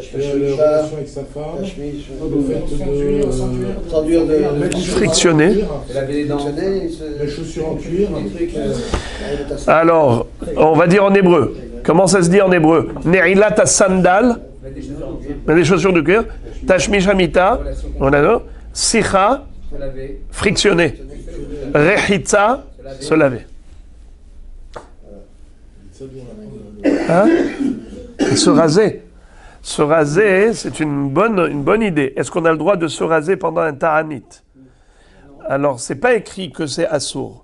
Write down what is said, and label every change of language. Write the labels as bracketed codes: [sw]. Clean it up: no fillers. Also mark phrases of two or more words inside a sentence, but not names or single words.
[fr] les relations avec sa femme, la chemise, le fait traduire de frictionner. Laver les dents. les chaussures en cuir, Alors, on va dire en hébreu. Comment ça se dit en hébreu ? [he] נעילת סנדל, [fr] les chaussures de cuir. [he] תשמיש המיטה, סיכה, [fr] Se laver. frictionner. Rechitza, se laver. Hein ? Et se raser. Se raser, c'est une bonne idée. Est-ce qu'on a le droit de se raser pendant un ta'anit ? Alors, c'est pas écrit que c'est assour.